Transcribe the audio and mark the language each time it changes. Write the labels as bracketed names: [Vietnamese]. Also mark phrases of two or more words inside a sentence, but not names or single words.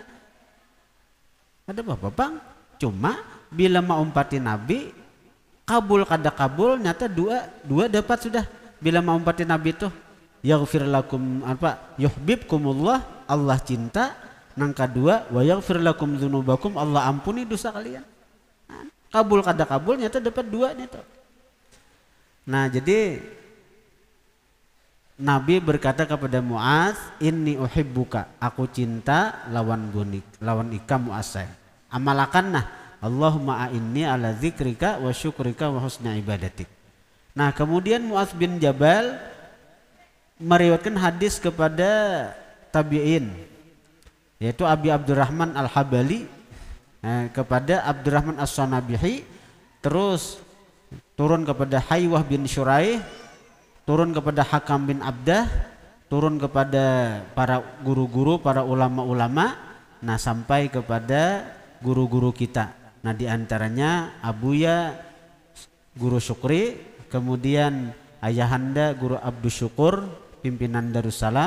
[Banjar] Ada apa bang? Cuma bila mau umpati Nabi kabul kada kabul nyata dua dapat sudah. Bila mau umpati Nabi tuh [Arabic] يغفر لكم يحببكم الله, [Banjar] Allah cinta. Nang kedua [Arabic] ويغفر لكم ذنوبكم, [Banjar] Allah ampuni dosa kalian. Kabul kada kabul nyata dapat dua nih tuh. Nah jadi Nabi berkata kepada Muaz, [Arabic] إني أحبك, [Banjar] aku cinta lawan ika Muaz. [Arabic] Amalakanlah اللهم أعني على ذكرك وشكرك وحسن عبادتك. [Indonesian] Nah kemudian Muaz bin Jabal meriwayatkan hadis kepada tabi'in, yaitu Abi Abdurrahman Al-Habali kepada Abdurrahman As-Sanabihi, terus turun kepada Haywah bin Syuraih, turun kepada Hakam bin Abdah, turun kepada para guru-guru, para ulama-ulama, nah sampai kepada guru-guru kita. Nah diantaranya Abuya Guru Syukri, kemudian Ayahanda Guru Abdus Syukur, pimpinan Darussalam.